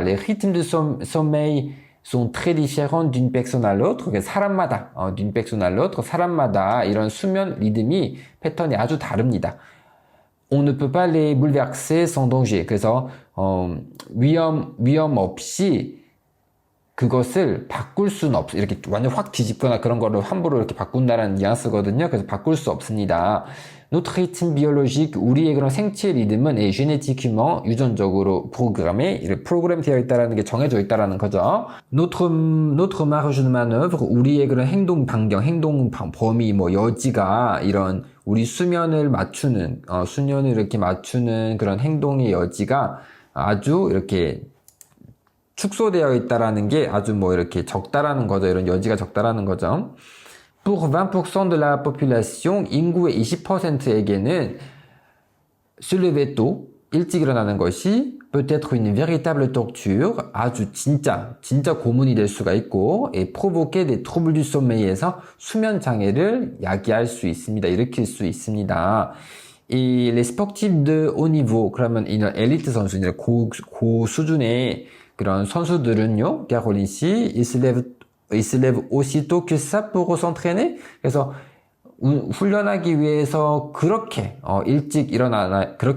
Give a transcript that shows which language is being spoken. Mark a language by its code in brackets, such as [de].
[fr] Les rythmes de sommeil sont très différents d'une personne à l'autre. [ko] 사람마다, [fr] d'une personne à l'autre, [ko] 사람마다 이런 수면 리듬이 패턴이 아주 다릅니다. [fr] On ne peut pas les bouleverser sans danger. [ko] 그래서 위험 없이 그것을 바꿀 수는 없어. 이렇게 완전 확 뒤집거나 그런 거를 함부로 이렇게 바꾼다라는 뉘앙스거든요. 그래서 바꿀 수 없습니다. [fr] Notre rythme biologique, [ko] 우리의 그런 생체 리듬은 génétiquement 유전적으로 프로그램되어 있다라는 게 정해져 있다라는 거죠. [fr] Notre marge de manœuvre, [ko] 우리의 그런 행동 반경, 행동 범위, 여지가 이런 우리 수면을 이렇게 맞추는 그런 행동의 여지가 아주 이렇게 축소되어 있다라는 게 아주 이렇게 적다라는 거죠. 이런 여지가 적다라는 거죠. [fr] Pour 20% de la population, [ko] 인구의 20%에게는 [fr] se lever tôt, [ko] 일찍 일어나는 것이 [fr] peut être une véritable torture, [ko] 아주 진짜 고문이 될 수가 있고, [fr] et provoquer des troubles du sommeil에서 [ko] 수면 장애를 야기할 수 있습니다. 일으킬 수 있습니다. [fr] Et les sportifs de haut niveau, [ko] 그러면 이런 엘리트 선수, 이제 고 수준의 그런 선수들은요, [fr] Caroline 씨, ils se lèvent aussitôt que ça pour s'entraîner. [ko] 그래서 훈련하기 위해서 그렇게 일찍 일어나나요?